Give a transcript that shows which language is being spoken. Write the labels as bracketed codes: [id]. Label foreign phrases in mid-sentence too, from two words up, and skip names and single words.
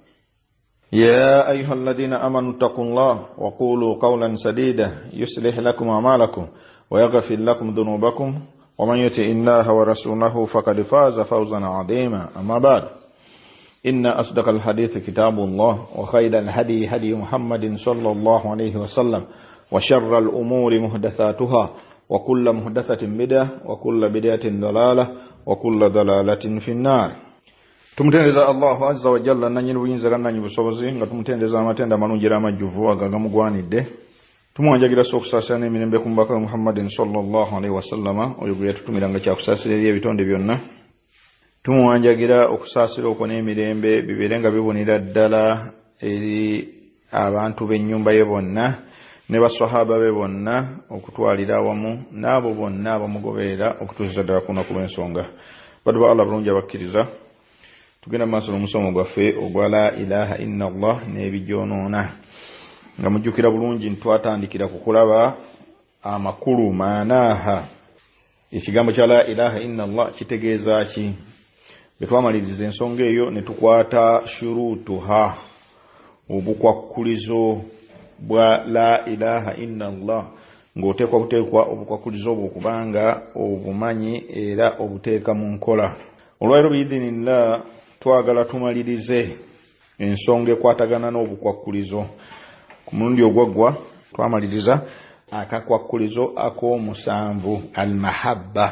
[ar] يا أيها الذين آمنوا اتقوا الله وقولوا قولا سديدا يصلح لكم أعمالكم ويغفر لكم ذنوبكم ومن يطع الله ورسوله فقد فاز فوزا عظيما أما بعد إن أصدق الحديث كتاب الله وخير الهدي هدي محمد صلى الله عليه وسلم وشر الأمور محدثاتها وكل محدثة بدعة وكل بدعة ضلالة وكل ضلالة في النار. [lg] Tumutendeza Allah [ar] عز وجل [lg] nanyi buyinza nanyi busobozi nga tumutendeza amatenda malungi amajjuvu agagamugwanidde. Tumwanjagira sokusasana emirembe ku mbaka Muhammadin [ar] صلى الله عليه وسلم [lg] oyo gwe yatutumiranga kya kusasira ebitonde byonna. Tumwanjagira okusasira okwo emirembe biberenga bibonera ddala eri abantu b'ennyumba ye bonna ne baswahaba be bonna okutwalira awamu n'abo bonna abamugoberera okutuusiza ddala ku lunaku lw'ensonga. Baddu ba Allah bulungi abakkiriza, tugenda maaso n'omusomo gwaffe ogwa [ar] لا إله إلا الله [lg] n'ebigyonoona nga mujjukira bulungi ntwatandikira ku kulaba amakulu maanaaha. Ekigambo kya [ar] لا إله إلا الله [lg] kitegeeza ki? Betwamaliriza ensonga eyo ne tukwata shurutuha, obukwakulizo bwa [ar] لا إله إلا الله, [lg] ng'oteekwa buteekwa obukwakulizo obwo kubanga obumanyi era obuteeka mu nkola. Olwaleero biidhinillah twagala tumalirize ensonga ekwatagana n'obukwakulizo. Ku mulundi ogwaggwa twamaliriza akakwakulizo ak'omusanvu al-mahabba.